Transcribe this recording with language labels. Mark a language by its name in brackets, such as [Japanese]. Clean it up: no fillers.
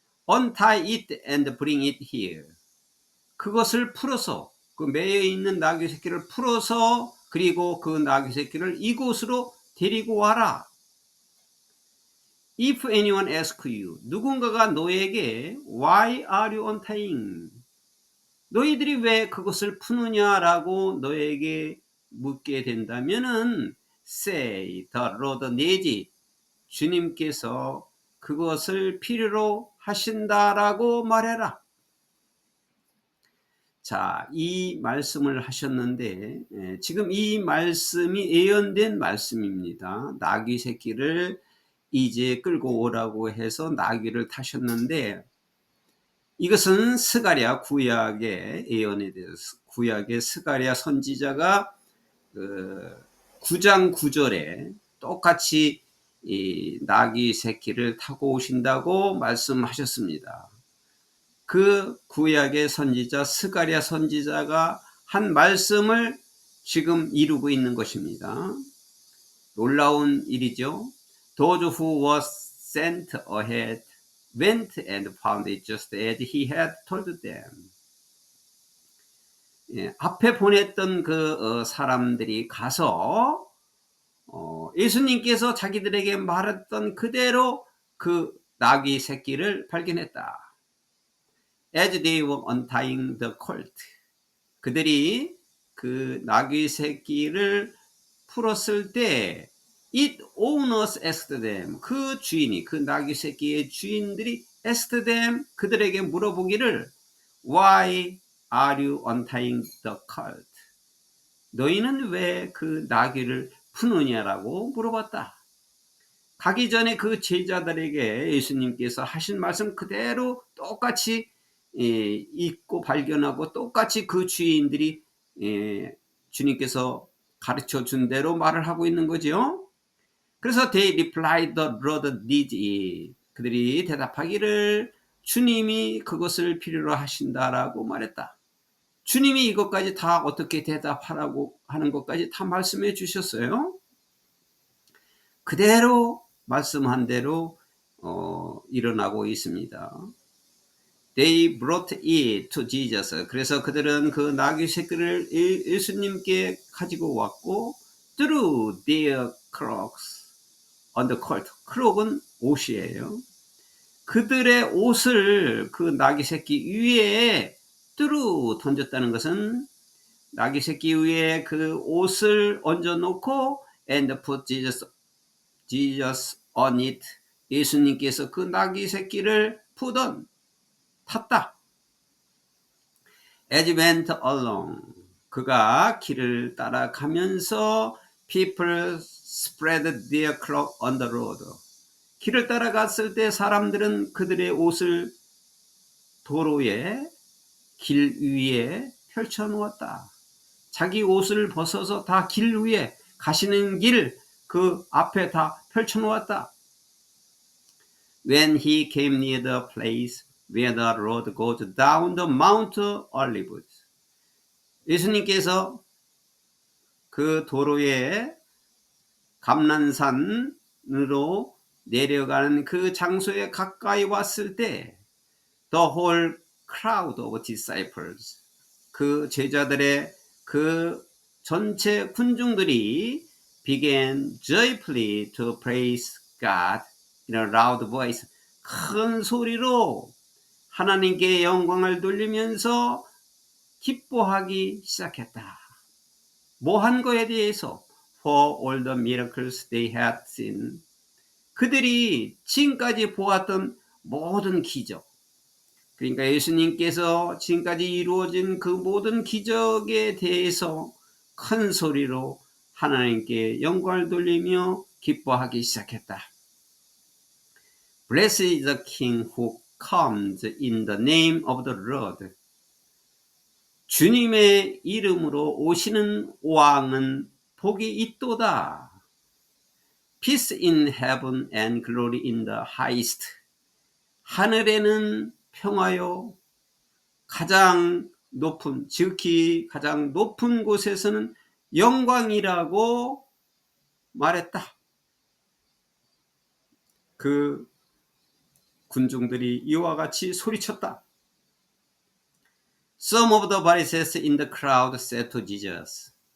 [English] Untie it and bring it here. [Korean] 그것을 풀어서, 그 매여 있는 나귀 새끼를 풀어서, 그리고 그 나귀 새끼를 이곳으로 데리고 와라. [English] If anyone asks you, [Korean] 누군가가 너에게 [English] Why are you untying? [Korean] 너희들이 왜 그것을 푸느냐라고 너에게 묻게 된다면은 [English] Say, the Lord needs it. [Korean] 주님께서 그것을 필요로 하신다라고 말해라. 자, 이 말씀을 하셨는데, 지금 이 말씀이 예언된 말씀입니다. 나귀 새끼를 이제 끌고 오라고 해서 나귀를 타셨는데, 이것은 스가랴 구약의 예언에 대해서, 구약의 스가랴 선지자가 9장 9절에 똑같이 이 나귀 새끼를 타고 오신다고 말씀하셨습니다. 그 구약의 선지자 스가랴 선지자가 한 말씀을 지금 이루고 있는 것입니다. 놀라운 일이죠. [English] Those who were sent ahead went and found it just as he had told them. [Korean] 앞에 보냈던 그 사람들이 가서 예수님께서 자기들에게 말했던 그대로 그 나귀 새끼를 발견했다. [English] As they were untying the colt, [Korean] 그들이 그 나귀 새끼를 풀었을 때 its owners asked them, 그 주인이, 그 나귀 새끼의 주인들이 asked them, 그들에게 물어보기를 [English] Why are you untying the colt? [Korean] 너희는 왜 그 나귀를 푸느냐라고 물어봤다. 가기 전에 그 제자들에게 예수님께서 하신 말씀 그대로 똑같이 읽고 발견하고 똑같이 그 주인들이 주님께서 가르쳐 준 대로 말을 하고 있는 거죠. 그래서 [English] they replied the Lord needs it. [Korean] 그들이 대답하기를 주님이 그것을 필요로 하신다라고 말했다. 주님이 이것까지 다 어떻게 대답하라고 하는 것까지 다 말씀해 주셨어요. 그대로 말씀한 대로 일어나고 있습니다. [English] They brought it to Jesus. [Korean] 그래서 그들은 그 나귀 새끼를 예수님께 가지고 왔고 [English] threw their cloaks on the colt. [Korean] 크록은 옷이에요. 그들의 옷을 그 나귀 새끼 위에 뚜루 던졌다는 것은 나귀 새끼 위에 그 옷을 얹어놓고 [English] and put Jesus on it. [Korean] 예수님께서 그 나귀 새끼를 탔다. [English] As went along. [Korean] 그가 길을 따라가면서 people spread their cloak on the road. 길을 따라갔을 때 사람들은 그들의 옷을 도로에 길 위에 펼쳐 놓았다. 자기 옷을 벗어서 다 길 위에 가시는 길 그 앞에 다 펼쳐 놓았다. [English] When he came near the place where the road goes down the Mount Olives. [Korean] 예수님께서 그 도로에 감난산으로 내려가는 그 장소에 가까이 왔을 때 [English] the whole crowd of disciples, 그 제자들의 그 전체 군중들이 began joyfully to praise God in a loud voice. [Korean] 큰 소리로 하나님께 영광을 돌리면서 기뻐하기 시작했다. 뭐 한 거에 대해서 [English] for all the miracles they had seen. [Korean] 그들이 지금까지 보았던 모든 기적, 그러니까 예수님께서 지금까지 이루어진 그 모든 기적에 대해서 큰 소리로 하나님께 영광을 돌리며 기뻐하기 시작했다. [English] Blessed is the King who comes in the name of the Lord. [Korean] 주님의 이름으로 오시는 왕은 복이 있도다. [English] Peace in heaven and glory in the highest. [Korean] 하늘에는 평화요, 가장 높은, 지극히 가장 높은 곳에서는 영광이라고 말했다. 그 군중들이 이와 같이 소리쳤다. [English] Some of the Pharisees in the crowd said to Jesus.